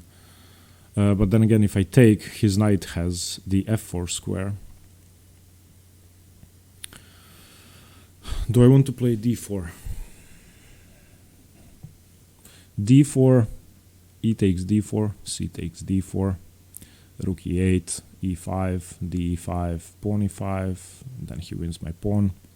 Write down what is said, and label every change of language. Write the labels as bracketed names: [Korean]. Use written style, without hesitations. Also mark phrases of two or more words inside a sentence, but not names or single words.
[English] But then again, if I take, his knight has the f4 square. Do I want to play d4? d4, e takes d4, c takes d4, rook e8, e5, d5, pawn e5, then he wins my pawn.